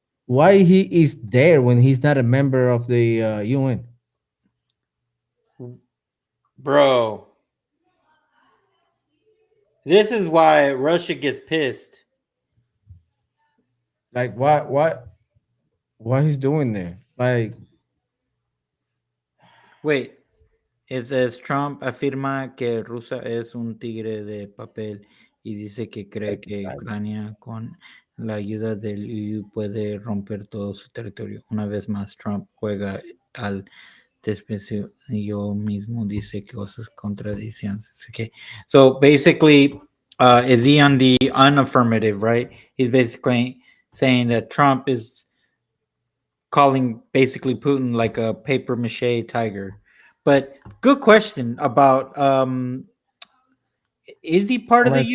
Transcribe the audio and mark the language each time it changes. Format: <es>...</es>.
<en>Why he is there when he's not a member of the UN? Bro. This is why Russia gets pissed. Like, why he's doing there? Like, Wait.</en> <es>It says Trump afirma que Rusia es un tigre de papel y dice que cree que Ucrania con la ayuda del EU puede romper todo su territorio. Una vez más, Trump juega al desprecio. Yo mismo dice cosas contradicciones.</es> <en>Okay. So basically, is he on the unaffirmative, right? He's basically saying that Trump is calling basically Putin like a paper mache tiger. But good question about is he part of the</en>